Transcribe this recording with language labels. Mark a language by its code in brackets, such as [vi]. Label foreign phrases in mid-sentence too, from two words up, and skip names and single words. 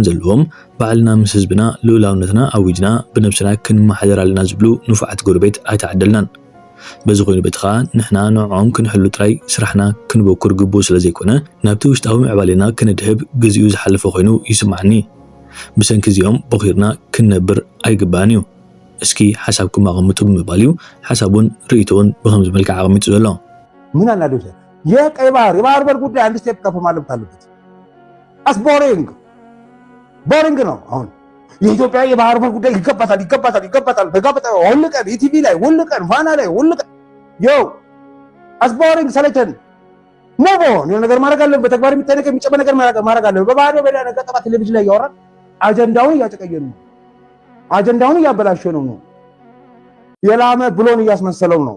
[ti] ዘለዎም ባዕልና ምስ ህዝብና ልኡላውነትና ኣዊጅና ብነብስና ክንመሓደር ኣለና ዝብሉ ንፉዓት ጎረቤት ኣይተዓደልናን። በዚ ኮይኑ በትኻ ንሕና ንዕኦም ክንሕሉ ጥራይ ስራሕና ክንበኩር ግቡእ ስለ ዘይኮነ ናብቲ ውሽጣዊ ምዕባሌና ክንድህብ ግዚኡ ዝሓለፈ ኮይኑ ይስማዓኒ። ብሰንኪ እዚኦም በኺርና ክንነብር ኣይግባን እዩ። እስኪ ሓሳብኩም ኣቐምጡ ብምባል እዩ ሓሳቡን ርእይቶውን ብኸምዚ መልክዕ ኣቐሚጡ ዘሎ። [am] ምን አናደደ የቀይ ባህር የባህር በር ጉዳይ አንድ ስቴፕ ከፍ ማለት አለበት። [en] as boring [am] ነው። አሁን የኢትዮጵያ የባህር በር ጉዳይ ይገባታል ሁሉ ቀን ኢቲቪ ላይ ሁሉ ቀን ፋና ላይ ሁሉ ቀን ቦሪንግ ሰለቸን። ሞቦን የሆነ ነገር ማድረግ አለብን። በተግባር የሚታይ ነገር የሚጨበጥ ነገር ማድረግ አለብን። በባህር በሌላ ነገር ጠቃ ቴሌቪዥን ላይ ያወራል። አጀንዳውን እያጨቀየን ነው። አጀንዳውን እያበላሸ ነው። የላመ ብሎን እያስመሰለው ነው።